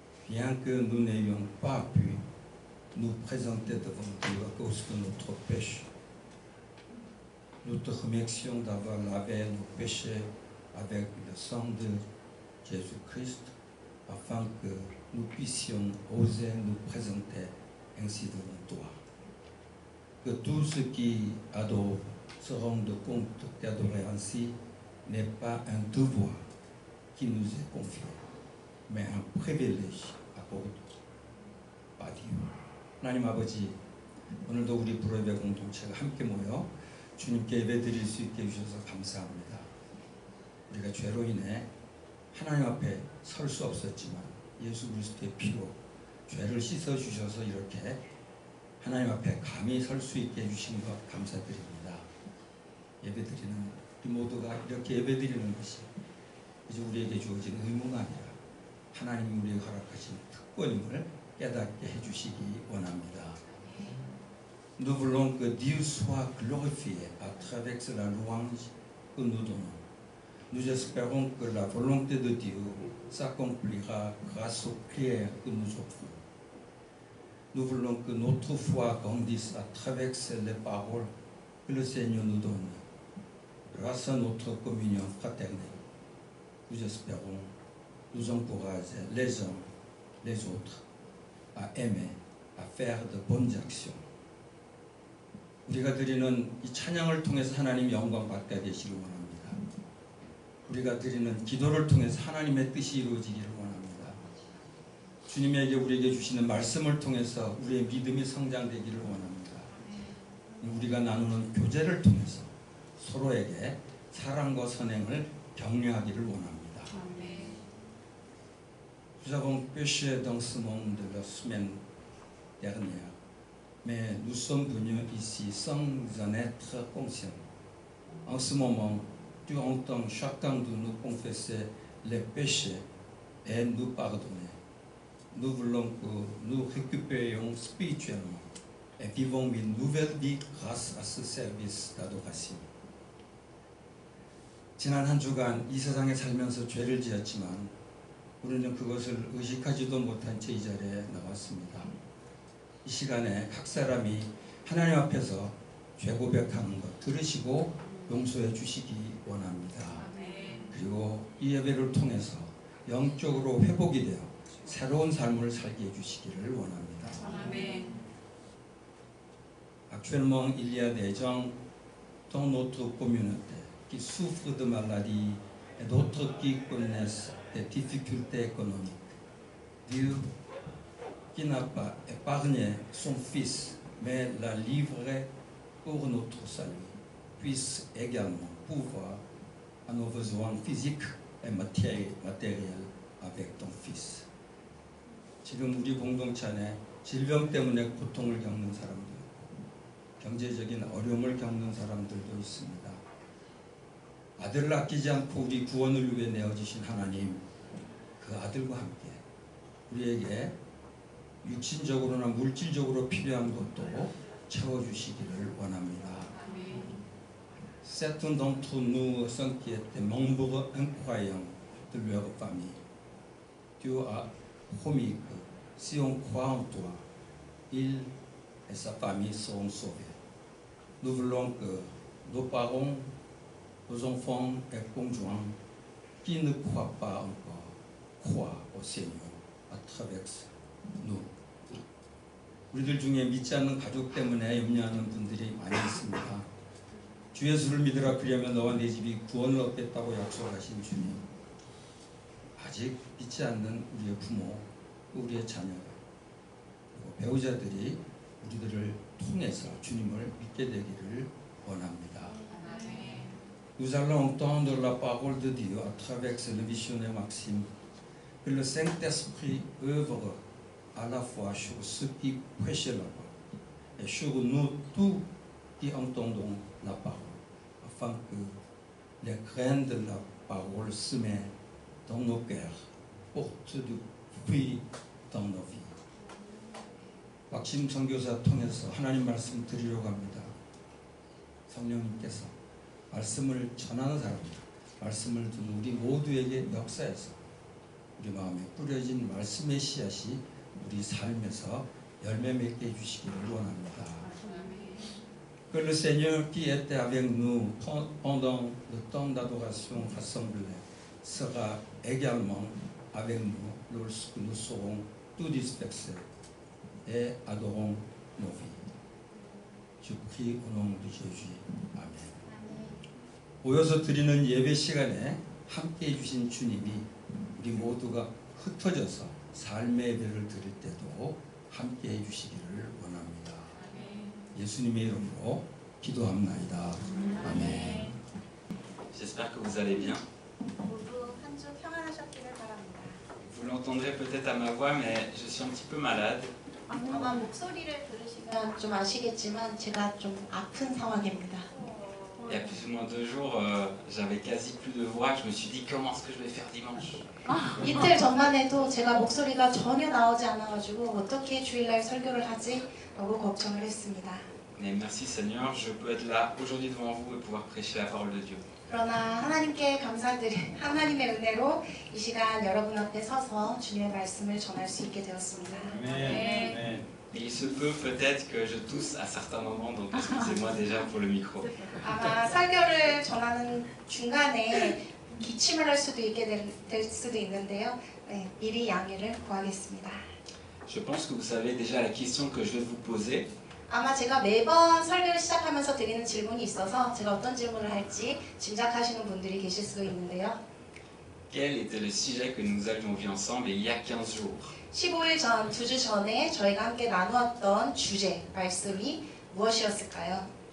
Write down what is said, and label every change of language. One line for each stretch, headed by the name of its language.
French: Bien que nous n'ayons pas pu nous présenter devant Dieu à cause de notre péché, nous te remercions d'avoir lavé nos péchés avec le sang de Jésus-Christ afin que nous puissions oser nous présenter ainsi devant toi. Que tous ceux qui adorent se rendent compte qu'adorer ainsi n'est pas un devoir qui nous est confié, mais un privilège accordé par Dieu.
Korean: 하나님 아버지, 오늘도 우리 불의의 공동체가 함께 모여 주님께 예배드릴 수 있게 해주셔서 감사합니다. 우리가 죄로 인해 하나님 앞에 설 수 없었지만 예수 그리스도의 피로 죄를 씻어주셔서 이렇게 하나님 앞에 감히 설 수 있게 해주신 것 감사드립니다. 예배드리는 우리 모두가 이렇게 예배드리는 것이 이제 우리에게 주어진 의무가 아니라 하나님이 우리에게 허락하신 특권임을 깨닫게 해주시기 원합니다.
French: Nous voulons que Dieu soit glorifié à travers la louange que nous donnons. Nous espérons que la volonté de Dieu s'accomplira grâce aux prières que nous offrons. Nous voulons que notre foi grandisse à travers les paroles que le Seigneur nous donne. Grâce à notre communion fraternelle, nous espérons nous encourager les uns les autres à aimer, à faire de bonnes actions
Korean: 우리가 드리는 이 찬양을 통해서 하나님 영광 받게 되시길 원합니다. 우리가 드리는 기도를 통해서 하나님의 뜻이 이루어지기를 원합니다. 주님에게 우리에게 주시는 말씀을 통해서 우리의 믿음이 성장되기를 원합니다. 우리가 나누는 교제를 통해서 서로에게 사랑과 선행을 격려하기를 원합니다.
French: Nous avons péché dans ce monde la semaine dernière, mais nous sommes venus ici sans en être conscients. En ce moment, tu entends chacun de nous confesser les péchés et nous pardonner. Nous voulons que nous récupérions spirituellement et vivons une nouvelle vie grâce à ce service d'adoration.
Korean: 지난 한 주간 이 세상에 살면서 죄를 지었지만 우리는 그것을 의식하지도 못한 채 이 자리에 나왔습니다. 이 시간에 각 사람이 하나님 앞에서 죄 고백하는 것 들으시고 용서해 주시기 원합니다. 그리고 이 예배를 통해서 영적으로 회복이 되어 새로운 삶을 살게 해주시기를 원합니다.
French: Actuellement, il y a des gens dans notre communauté qui souffrent de maladies et d'autres qui connaissent des difficultés économiques. Dieu, qui n'a pas épargné son Fils, mais l'a livré pour notre salut, puisse également pouvoir à nos besoins physiques et matériels avec ton Fils.
Korean: 지금 우리 공동체 안에 질병 때문에 고통을 겪는 사람도 있고 경제적인 어려움을 겪는 사람들도 있습니다. 아들을 아끼지 않고 우리 구원을 위해 내어주신 하나님, 그 아들과 함께 우리에게 육신적으로나 물질적으로 필요한 것도 채워주시기를 원합니다.
French: Certains d'entre nous s'inquiètent des membres incroyants de leur famille. Dieu a promis que si on croit en toi, il et sa famille seront sauvés. Nous voulons que nos parents, nos enfants et conjoints qui ne croient pas encore croient au Seigneur à travers nous.
Korean: 우리들 중에 믿지 않는 가족 때문에 염려하는 분들이 많이 있습니다. 주 예수를 믿으라 그리하면 너와 네 집이 구원을 얻겠다고 약속하신 주님, 아직 믿지 않는 우리의 부모, 우리의 자녀, 그리고 배우자들이 우리들을 통해서 주님을 믿게 되기를 원합니다.
French: Nous allons entendre la parole de Dieu à travers le missionnaire Maxime, que le Saint-Esprit œuvre à la fois sur ceux qui prêchent la parole et sur nous tous qui entendons la parole, afin que les graines de la parole semées dans nos cœurs portent du fruit dans nos vies.
Korean: 막심 선교사 통해서 하나님 말씀 드리려고 합니다. 성령님께서 말씀을 전하는 사람들, 말씀을 듣는 우리 모두에게 역사해서 우리 마음에 뿌려진 말씀의 씨앗이 우리 삶에서 열매 맺게 해주시기를 원합니다.
French: Que le Seigneur qui était avec nous pendant le temps d'adoration rassemblé sera également avec nous lorsque nous serons tous dispersés et adorons nos vies. Je prie au nom de Jésus. 아멘.
Korean: 모여서 드리는 예배 시간에 함께 해주신 주님이 우리 모두가 흩어져서 삶의 예배를 드릴 때도 함께 해주시기를 원합니다. 예수님의 이름으로 기도합나이다. 아멘.
French: J'espère que vous allez bien.
Korean: 모두 한 주 평안하셨기를 바랍니다.
French: Vous l'entendrez peut-être à ma voix, mais je suis un petit peu malade.
Korean: 아마 목소리를 들으시면 좀 아시겠지만 제가 좀 아픈 상황입니다.
French: Il y a plus ou moins 2 jours, j'avais quasi plus de voix. Je me suis dit comment est-ce que je vais faire dimanche.
Korean: 이틀 전만 해도 제가 목소리가 전혀 나오지 않아가지고 어떻게 주일날 설교를 하지? 너무 걱정을 했습니다.
French: Mais merci Seigneur, je peux être là aujourd'hui devant vous et pouvoir prêcher la parole de Dieu.
Korean: 그러나 하나님께 감사드린 하나님의 은혜로 이 시간 여러분 앞에 서서 주님의 말씀을 전할 수 있게 되었습니다. 아멘.
French: Et il se peut peut-être que je tousse à certains moments, donc excusez-moi déjà pour le micro.
Korean: 아마 설교를 전하는 중간에 기침을 할 수도 있게 될 수도 있는데요. 네, 미리 양해를 구하겠습니다.
French: Je pense que vous savez déjà la question que je vais vous poser.
Korean: 아마 제가 매번 설교를 시작하면서 드리는 질문이 있어서 제가 어떤 질문을 할지 짐작하시는 분들이 계실 수도 있는데요.
French: Quel était le sujet que nous avions vu ensemble il y a 15 jours?
Korean: 15일 전, 2주 전에 저희가 함께 나누었던 주제, 말씀이 무엇이었을까요?